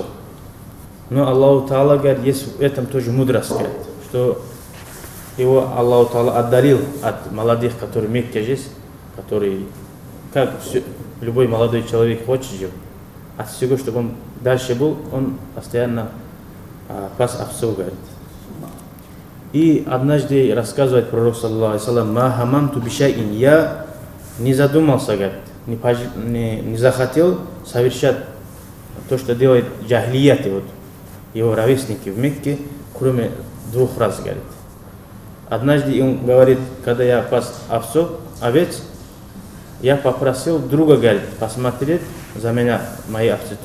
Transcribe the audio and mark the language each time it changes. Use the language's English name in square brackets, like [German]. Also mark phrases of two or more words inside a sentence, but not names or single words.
[Russian] Но Аллаху Та'ала, говорит, есть в этом тоже мудрость, говорит, что его Аллаху Та'ала отдарил от молодых, которые в Мекке есть, которые, как любой молодой человек хочет жить, от всего, чтобы он дальше был, он постоянно пас овцов, говорит. И однажды рассказывает пророк, [Arabic] صلى الله عليه وسلم: ما هممت بشيء, [Russian] я не задумался, говорит, не захотел совершать то, что делает джахлияты, вот, его ровесники в Мекке, кроме 2 раз, говорит. Однажды он говорит, когда я пас овец, я попросил друга, говорит, посмотреть за меня мои овцы тоже.